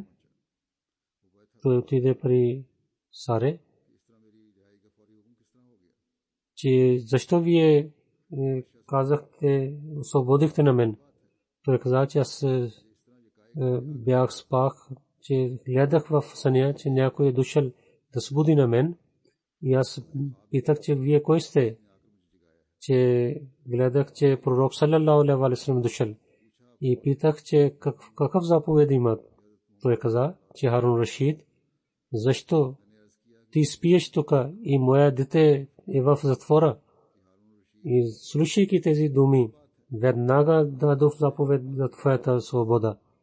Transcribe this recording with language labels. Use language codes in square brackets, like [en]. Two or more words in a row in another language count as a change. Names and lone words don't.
[bg] Той отиде при Саре, че защо вие казахте, освободихте на мен. Той каза, че аз бях спах, че гледах в съня, че някой е дошъл да събуди на мен. И аз питах, че вие кой сте? Че гледах, че пророк [ar] صلى الله عليه وسلم [bg] дошъл. И питах, че какъв заповед имат. Той каза, че Харун Рашид, защо ти спиеш тук и моя дете е в затвора? И слушайки тези думи, веднага дадох заповед за твоята свобода.